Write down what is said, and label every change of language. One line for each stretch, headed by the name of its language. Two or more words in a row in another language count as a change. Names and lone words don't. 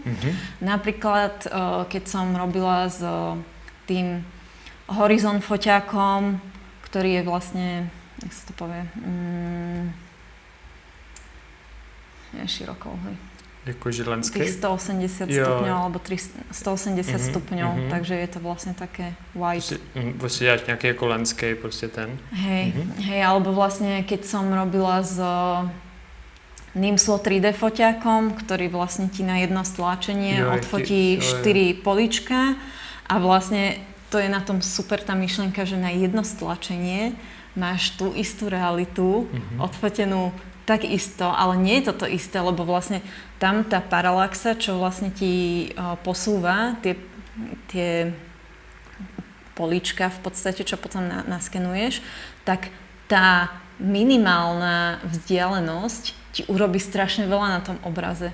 Slovak: Napríklad, keď som robila s tým Horizon foťákom, ktorý je vlastne, jak sa to povie, je širokouhlý.
Czech: Jako žilenský?
Slovak: Tých 180 stupňov alebo 180 stupňov, takže je to vlastne také wide.
Czech: Prostě děláš nějaký jako landscape, prostě ten.
Slovak: Hej, alebo vlastne keď som robila s Nimslo 3D foťákom, ktorý vlastne ti na jedno stlačenie odfotí 4 políčka a vlastne to je na tom super tá myšlienka, že na jedno stlačenie máš tú istú realitu odfotenú tak isto, ale nie je to isté, lebo vlastne tam tá paralaxa, čo vlastne ti posúva tie políčka v podstate, čo potom naskenuješ, tak tá minimálna vzdialenosť ti urobí strašne veľa na tom obraze.